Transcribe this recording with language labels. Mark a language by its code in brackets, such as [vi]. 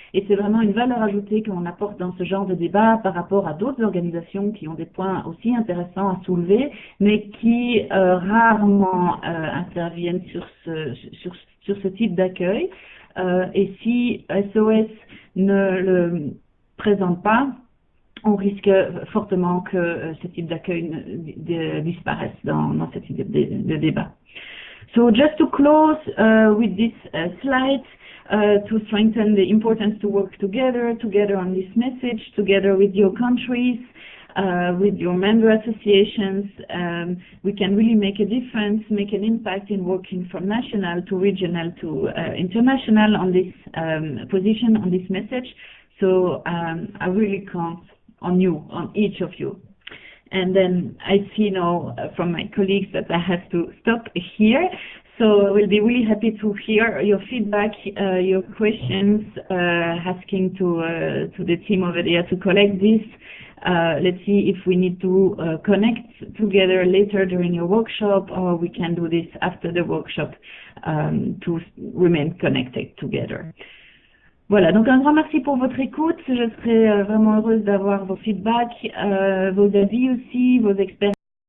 [fr] Et c'est vraiment une valeur ajoutée qu'on apporte dans ce genre de débat par rapport à d'autres organisations qui ont des points aussi intéressants à soulever, mais qui rarement interviennent sur ce type d'accueil. Et si SOS ne le présente pas, on risque fortement que ce type d'accueil disparaisse dans ce type de débat. [en] So just to close with this slide, to strengthen the importance to work together on this message, together with your countries, with your member associations, we can really make a difference, make an impact in working from national to regional to international on this position, on this message. So I really count on you, on each of you. And then I see now from my colleagues that I have to stop here. So we'll be really happy to hear your feedback, your questions, asking to the team over there to collect this. Let's see if we need to connect together later during your workshop, or we can do this after the workshop to remain connected together. [fr] Voilà, donc un grand merci pour votre écoute. Je serai vraiment heureuse d'avoir vos feedbacks, vos avis aussi, vos expériences.